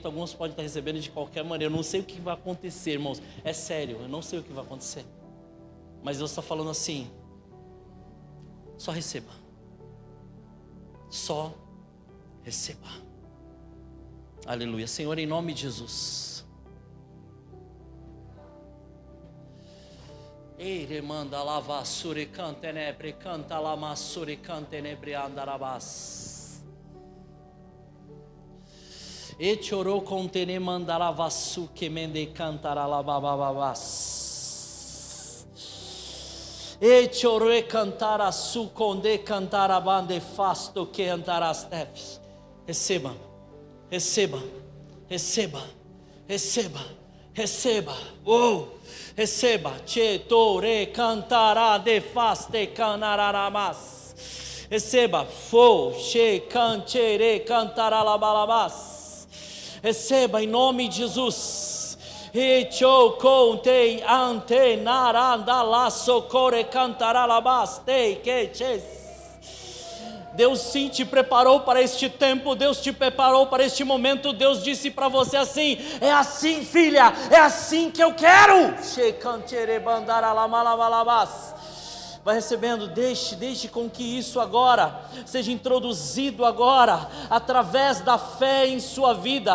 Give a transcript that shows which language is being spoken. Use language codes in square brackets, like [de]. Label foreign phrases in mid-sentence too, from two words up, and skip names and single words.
[pt] Alguns podem estar recebendo de qualquer maneira. Eu não sei o que vai acontecer, irmãos. É sério, eu não sei o que vai acontecer. Mas Deus está falando assim. Só receba. Só receba. Aleluia. Senhor, em nome de Jesus. Eire manda lava suricante nebre canta lama suricante nebre andarabas. E chorou contene mandarava su que mende cantará labababas. E chorou e cantará su conde cantará bande fasto que andarás teves. Receba, receba, receba, receba, receba. Oh! Receba, che tore cantará de faste canaramas. Receba, fo che canchere cantará labalabas. Receba em nome de Jesus. E cho conte ante naranda la socore cantará labaste que ches. Deus sim te preparou para este tempo, Deus te preparou para este momento. Deus disse para você assim: é assim, filha, é assim que eu quero. Vai recebendo, deixe com que isso agora seja introduzido agora, através da fé em sua vida.